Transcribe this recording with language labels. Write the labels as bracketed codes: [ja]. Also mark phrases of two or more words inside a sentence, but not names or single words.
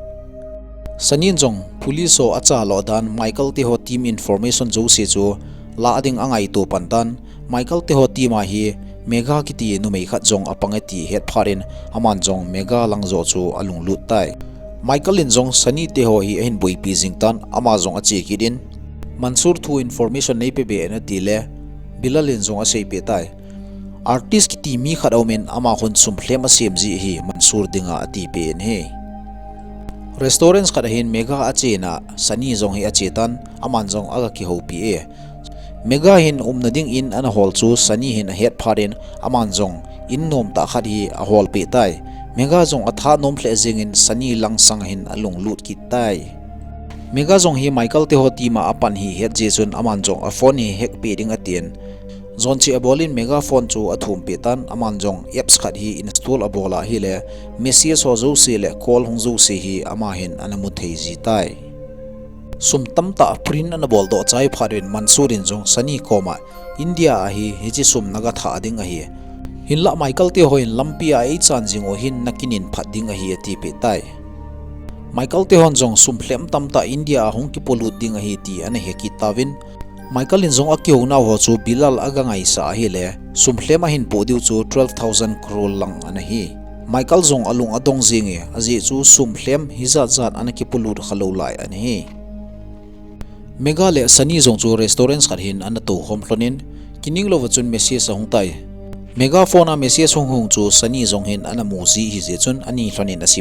[tcz] Sanin jong police ho acha lo dan Michael te ho [en] team information [tcz] zo si chu la ading angai to pantan Michael te ho team a hi mega kiti nu mei khat jong apangati het pharin aman jong mega langzo chu alung lut tai Michael in jong Sani te ho hi hin boi pi jingtan ama jong achi kidin Mansur thu information nei pe be na tile Bilal in jong a sei pe tai artist kiti mi khat aumen ama khun sum thlem a sem ji hi Mansur dinga ati pe en he restaurants khat hin mega achi na Sani jong hi achi tan aman jong aga ki ho pi e Mega hin nading in ana hol chu Sani hin a het pharin aman jong in nom ta khat hi a hol pe tai Mega jong atha nom hle jing in Sani lang sang hin alung lut ki tai Mega jong hi Michael te ho tima apan hi het je chun aman jong a phone hi hek pe ding atien zon chi abolin Mega phone chu athum pe tan aman jong apps khat hi install abola hi le message ho zo se le call hong zo se hi ama hin anamu thei ji tai sum tamta prin an bol do chai pharin Mansurin jong Sani koma India a hi hi sum naga tha ding a hi hinla Michael te hoin lampia e chan jing o hin nakinin phat ding a hi ati pe tai Michael te hon jong sum phlem tamta India hong ki polut ding a hi ti an he ki tawin Michael in jong akyo na ho chu Bilal aga ngai sa hi le sum phlem a hin po diu chu 12,000 crore lang an hi Michael jong alung adong jing e aji chu sum phlem hi za zat an ki polut khalo lai an hi Mega le Sani zong chu restaurants khat hin an to hom hlonin kining lo wachun message hong tai Mega phone a message hong chu Sani zong hin an mu ji hi je chun ani hlonin asim